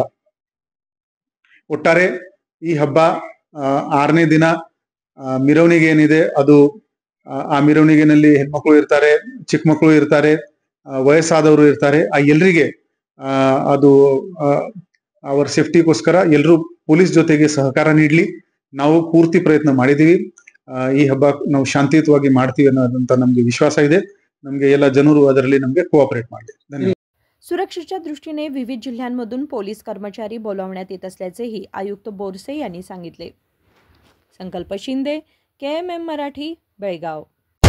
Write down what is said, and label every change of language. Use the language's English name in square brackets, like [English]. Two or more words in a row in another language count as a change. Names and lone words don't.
[Kannada] ಒಟ್ಟಾರೆ ಈ ಹಬ್ಬ 6ನೇ ದಿನ ಮಿರವಣಿಗೆ ಏನಿದೆ ಅದು ಆ ಮಿರವಣಿಗೆನಲ್ಲಿ ಹೆಣ್ಮಕ್ಳು ಇರ್ತಾರೆ, ಚಿಕ್ಕ ಮಕ್ಕಳು ಇರ್ತಾರೆ, ವಯಸ್ಸಾದವರು ಇರ್ತಾರೆ, ಆ ಎಲ್ರಿಗೆ ಅದು ಅವರ ಸೇಫ್ಟಿಗೋಸ್ಕರ ಎಲ್ಲರೂ ಪೊಲೀಸ್ ಜೊತೆಗೆ ಸಹಕಾರ ನೀಡಲಿ ನಾವು ಪೂರ್ತಿ ಪ್ರಯತ್ನ ಮಾಡಿದೀವಿ। ಈ ಹಬ್ಬ ನಾವು ಶಾಂತಿಯುತವಾಗಿ ಮಾಡ್ತೀವಿ ಅನ್ನೋದಂತ ನಮ್ಗೆ ವಿಶ್ವಾಸ ಇದೆ। नमगे ಎಲ್ಲ ಜನರು ಅದರಲ್ಲಿ ನಮಗೆ ಕೋಆಪರೇಟ್ ಮಾಡಲಿ। ಧನ್ಯವಾದ। [Marathi] सुरक्षेच्या दृष्टीने विविध जिल्ह्यांमधून पोलीस कर्मचारी बोलावण्यात येत असल्याचेही आयुक्त बोरसे यांनी सांगितले। संकल्प शिंदे, KMM मराठी, बेळगाव.